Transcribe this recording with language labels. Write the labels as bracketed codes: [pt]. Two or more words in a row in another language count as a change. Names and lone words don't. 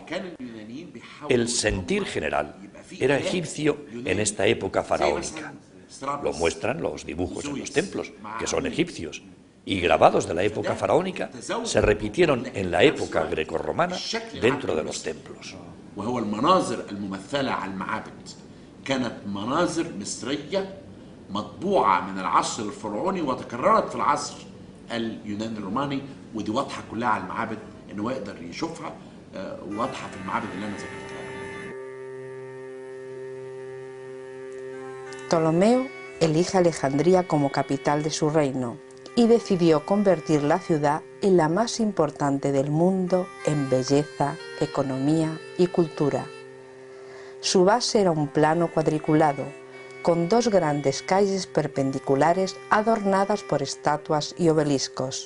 [es] El sentir general era egipcio en esta época faraónica. Lo muestran los dibujos en los templos, que son egipcios, y grabados de la época faraónica se repitieron en la época grecorromana dentro de los templos. [ar] كانت مناظر مصرية مطبوعة من العصر الفرعوني وتكررت في العصر اليوناني الروماني ودي واضحة كلها على المعابد إنه يقدر يشوفها واضحة في المعابد اللي أنا ذكرتها. [es] Ptolomeo elige Alejandría como capital de su reino y decidió convertir la ciudad en la más importante del mundo en belleza, economía y cultura. Su base era un plano cuadriculado, con dos grandes calles perpendiculares adornadas por estatuas y obeliscos.